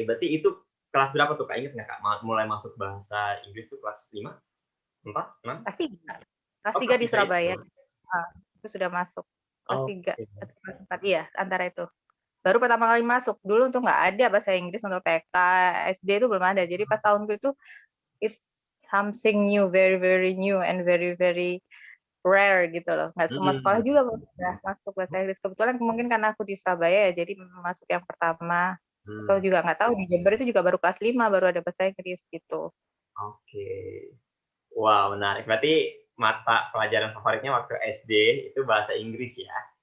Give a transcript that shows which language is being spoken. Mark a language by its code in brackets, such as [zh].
[id] Berarti itu kelas berapa tuh Kak? Ingat nggak Kak? Mulai masuk bahasa Inggris tuh kelas 5, 4, 6? Kelas 3, kelas Oh, 3 kelas di 3 Surabaya. itu. Itu sudah masuk. Kelas 3 Oke. atau kelas 4, iya, antara itu. Baru pertama kali masuk, dulu tuh nggak ada bahasa Inggris untuk TK, SD itu belum ada. Jadi pas tahunku itu, [en] it's something new, very very new and very very rare [id] gitu loh. Nggak semua sekolah Hmm. juga udah masuk bahasa Inggris. Kebetulan mungkin karena aku di Surabaya ya, jadi masuk yang pertama. Atau Hmm. juga nggak tahu, di Jember itu juga baru kelas 5 baru ada bahasa Inggris gitu. Oke. Wah, menarik. Berarti mata pelajaran favoritnya waktu SD itu bahasa Inggris ya.